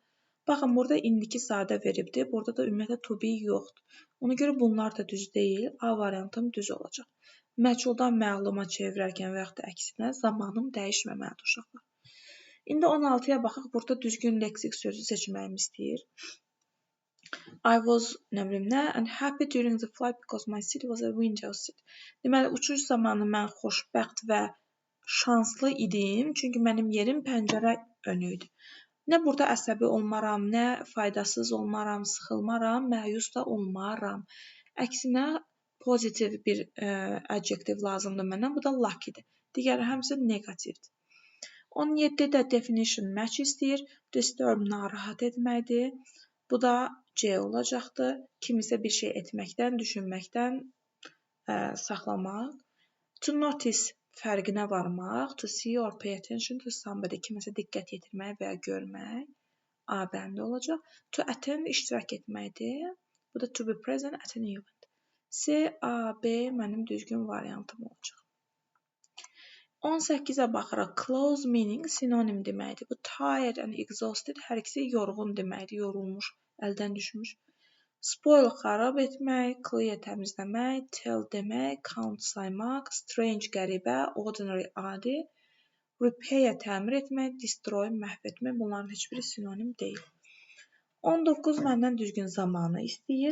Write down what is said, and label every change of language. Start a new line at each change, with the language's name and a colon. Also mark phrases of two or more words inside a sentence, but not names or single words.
Azerbaijani: Baxın, burada indiki sadə veribdir, burada da ümumiyyətlə
English: to be
Azerbaijani: yoxdur. Ona görə bunlar da düz deyil, A variantım düz olacaq. Məchuldan məluma çevirərkən və yaxud da əksinə zamanım dəyişməməlidir uşaqlar. İndi 16-ya baxaq, burada düzgün leksik sözü seçməyimi istəyir.
English: I was,
Azerbaijani: nə bilim nə,
English: and happy during the flight because my seat was a window seat.
Azerbaijani: Deməli, uçuş zamanı mən xoşbəxt və şanslı idim, çünki mənim yerim pəncərə önü idi. Nə burada əsəbi olmaram, nə faydasız olmaram, sıxılmaram, məyus da olmaram. Əksinə, pozitiv bir adjektiv lazımdır mənə. Bu da luckydir. Digəri həmsi negativdir. 17-də
English: definition match
Azerbaijani: istəyir. Disturb narahat etməkdir. Bu da C olacaqdır. Kimisə bir şey etməkdən, düşünməkdən saxlamaq.
English: To notice
Azerbaijani: fərqinə varmaq.
English: To see or pay attention to somebody.
Azerbaijani: Kimisə diqqət yetirmək və ya görmək. A bəndə olacaq.
English: To attend
Azerbaijani: iştirak etməkdir. Bu da
English: to be present at an event. C, A,
Azerbaijani: B mənim düzgün variantım olacaq. 18-ə baxırıq.
English: Close meaning
Azerbaijani: sinonim deməkdir. Bu
English: tired and exhausted
Azerbaijani: hər ikisi yorğun deməkdir. Yorulmuş, əldən düşmüş. Spoil xarab etmək, clear təmizləmək, tell demək, count saymaq, strange qəribə, ordinary adi, repair təmir etmək, destroy məhv etmək. Bunların heç biri sinonim deyil. 19 məndən düzgün zamanı istəyir.